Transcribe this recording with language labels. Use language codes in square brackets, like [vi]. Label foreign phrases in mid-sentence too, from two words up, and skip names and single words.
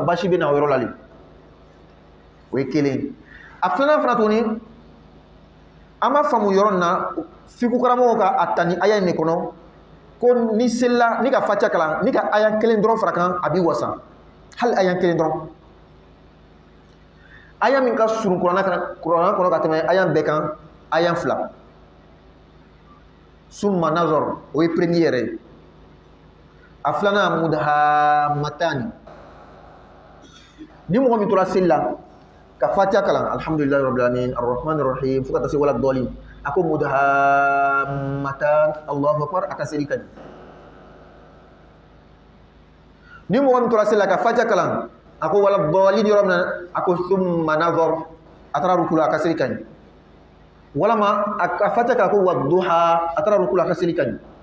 [bm] basi bɛ na o yɔrɔ la le o ye kelen a filanan fana tuguni an b'a faamu yɔrɔ in na fiqh karamɔgɔw ka a ta ni aya in de kɔnɔ ko ni selila ni ka fatiha kalan ni ka aya kelen dɔrɔn fara kan a b'i wasa hali aya kelen dɔrɔn aya min ka surun kuranɛ kɔnɔ ka tɛmɛ aya bɛɛ kan aya fila [ar] ثم نظر [bm] o ye premier yɛrɛ a filanan mudhammatani ni mɔgɔ min tora seli la ka fatiha kalan [ar] الحمد لله رب العالمين الرحمن الرحيم [bm] fo ka taa se wala dɔɔnin a ko mudhammatan [ar] الله أكبر [bm] a ka seli ka di ni mɔgɔ min tora seli la ka fatiha kalan a ko wala dɔɔnin yɔrɔ min na a ko [ar] ثم نظر [bm] a taara rukula a ka seli ka di walama a ka fatiha kalan a ko wadduha a taara rukula a ka seli ka di